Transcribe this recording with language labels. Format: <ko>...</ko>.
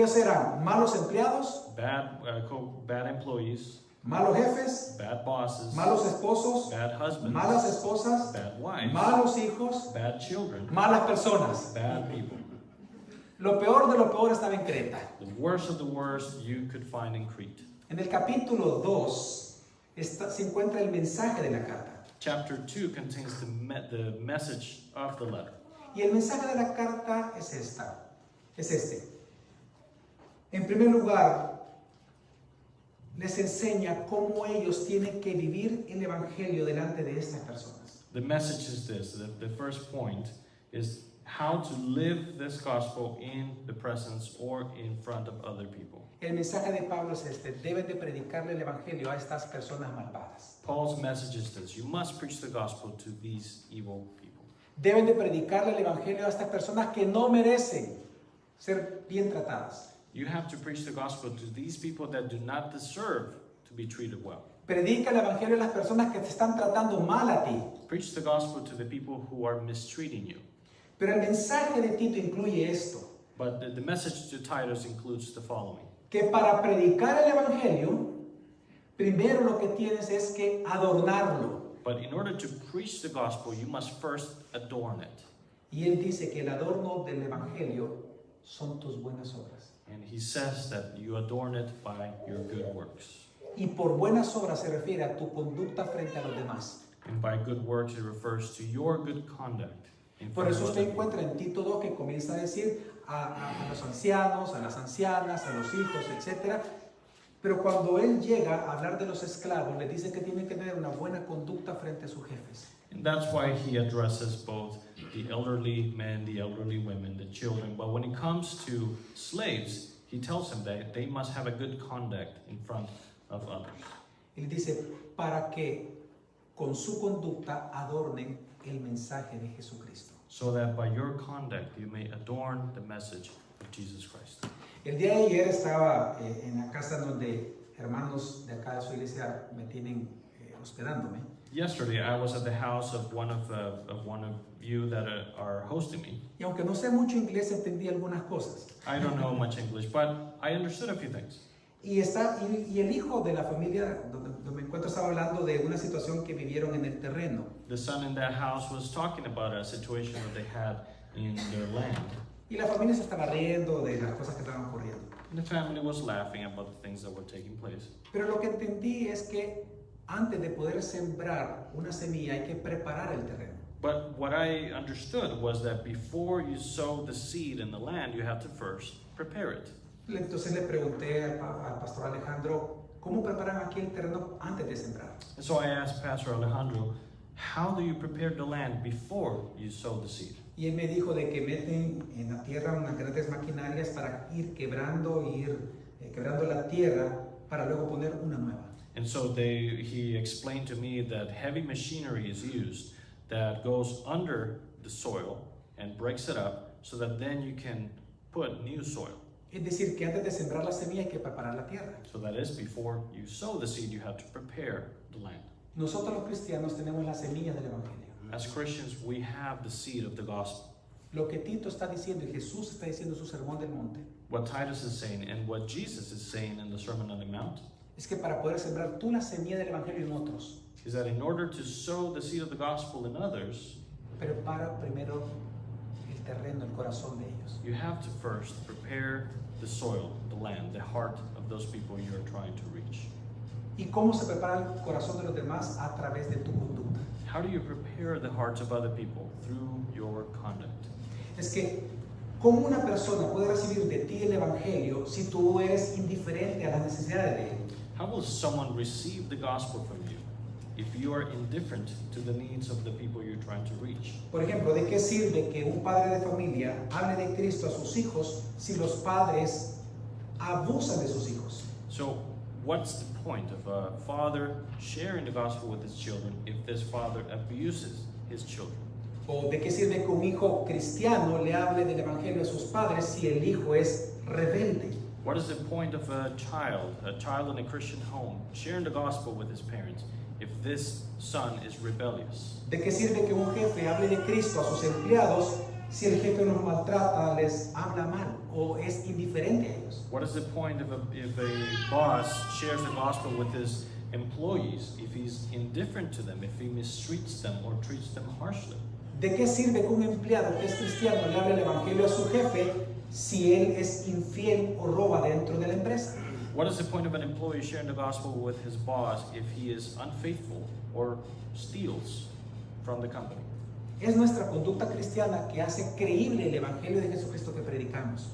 <es>Ellos eran malos empleados,</es> <en>Bad employees,</en> <es>malos jefes,</es> <en>bad bosses,</en> <es>malos esposos,</es> <en>bad husbands,</en> <es>malas esposas,</es> <en>bad wives,</en> <es>malos hijos,</es> <en>bad children,</en> <es>malas personas.</es> <en>bad people.</en> <es>Lo peor de lo peor estaba en Creta.</es> <en>The worst of the worst you could find in Crete.</en> <es>En el capítulo 2 se encuentra el mensaje de la carta.</es> <en>Chapter 2 contains the message of the letter.</en> <es>Y el mensaje de la carta es este. En primer lugar, les enseña cómo ellos tienen que vivir el evangelio delante de estas personas.</es> <en>The message is this. The first point is how to live this gospel in the presence or in front of other people.</en> <es>El mensaje de Pablo es este: deben de predicarle el evangelio a estas personas malvadas.</es> <en>Paul's message is this: you must preach the gospel to these evil people.</en> <es>Deben de predicarle el evangelio a estas personas que no merecen ser bien tratadas.</es> <en>You have to preach the gospel to these people that do not deserve to be treated well.</en> <es>Predica el evangelio a las personas que te están tratando mal a ti.</es> <en>Preach the gospel to the people who are mistreating you.</en> <es>Pero el mensaje de Tito incluye esto:</es> <en>But the message to Titus includes the following.</en> <es>que para predicar el evangelio, primero lo que tienes es que adornarlo.</es> <en>But in order to preach the gospel, you must first adorn it.</en> <es>Y él dice que el adorno del evangelio son tus buenas obras.</es> <en>And he says that you adorn it by your good works.</en> <es>Y por buenas obras se refiere a tu conducta frente a los demás.</es> <en>And by good works, it refers to your good conduct. in</en> <es>Por</es> <en>front</en> <es>eso</es> <en>of</en> <es>usted</es> <en>other people.</en> <es>encuentra en Tito 2 que comienza a decir a los ancianos, a las ancianas, a los hijos, etc. Pero cuando él llega a hablar de los esclavos, le dice que tienen que tener una buena conducta frente a sus jefes.</es> <en>And that's why he addresses both the elderly men, the elderly women, the children. But when it comes to slaves, he tells them that they must have a good conduct in front of others.</en> <es>Él dice, para que con su conducta adornen el mensaje de Jesucristo.</es> <en>So that by your conduct you may adorn the message of Jesus Christ.</en> <es>El día de ayer estaba en la casa donde hermanos de acá de su iglesia me tienen hospedándome.</es> <en>Yesterday, I was at the house of one of you that are hosting me.</en> <es>Y aunque no sé mucho inglés, entendí algunas cosas.</es> <en>I don't know much English, but I understood a few things.</en> <es>Y el hijo de la familia donde me encuentro estaba hablando de una situación que vivieron en el terreno.</es> <en>The son in that house was talking about a situation that they had in their land.</en> <es>Y la familia se estaba riendo de las cosas que estaban ocurriendo.</es> <en>And the family was laughing about the things that were taking place.</en> <es>Pero lo que entendí es que antes de poder sembrar una semilla hay que preparar el terreno.</es> <en>But what I understood was that before you sow the seed in the land, you have to first prepare it.</en> <es>Entonces le pregunté al pastor Alejandro, ¿cómo preparan aquí el terreno antes de sembrar?</es> <en>And so I asked Pastor Alejandro, how do you prepare the land before you sow the seed?</en> <es>Y él me dijo de que meten en la tierra unas grandes maquinarias para ir quebrando la tierra para luego poner una nueva.</es> <en>And so he explained to me that heavy machinery is used that goes under the soil and breaks it up so that then you can put new soil.</en> <es>Es decir, que antes de sembrar la semilla hay que preparar la tierra.</es> <en>So that is, before you sow the seed, you have to prepare the land.</en> <es>Nosotros los cristianos tenemos la semilla del Evangelio.</es> <en>As Christians, we have the seed of the gospel.</en> <es>Lo que Tito está diciendo y Jesús está diciendo en su sermón del monte</es> <en>What Titus is saying and what Jesus is saying in the Sermon on the Mount</en> <es>es que para poder sembrar tú la semilla del Evangelio en otros,</es> <en>is that in order to sow the seed of the gospel in others,</en> <es>prepara primero el terreno, el corazón de ellos.</es> <en>you have to first prepare the soil, the land, the heart of those people you're trying to reach.</en> <es>¿Y cómo se prepara el corazón de los demás? A través de tu conducta.</es> <en>How do you prepare the hearts of other people? Through your conduct.</en> <es>Es que, ¿cómo una persona puede recibir de ti el Evangelio si tú eres indiferente a las necesidades de él?</es> <en>How will someone receive the gospel from you if you are indifferent to the needs of the people you're trying to reach?</en> <es>Por ejemplo, ¿de qué sirve que un padre de familia hable de Cristo a sus hijos si los padres abusan de sus hijos?</es> <en>So, what's the point of a father sharing the gospel with his children if this father abuses his children?</en> <es>¿O de qué sirve que un hijo cristiano le hable del Evangelio a sus padres si el hijo es rebelde?</es> <en>What is the point of a child in a Christian home, sharing the gospel with his parents if this son is rebellious?</en> <es>¿De qué sirve que un jefe hable de Cristo a sus empleados si el jefe los maltrata, les habla mal o es indiferente a ellos?</es> <en>What is the point of if a boss shares the gospel with his employees if he's indifferent to them, if he mistreats them or treats them harshly?</en> <es>¿De qué sirve que un empleado que es cristiano le hable el Evangelio a su jefe si él es infiel o roba dentro de la empresa?</es> <en>What is the point of an employee sharing the gospel with his boss if he is unfaithful or steals from the company?</en> <es>Es nuestra conducta cristiana que hace creíble el Evangelio de Jesucristo que predicamos.</es>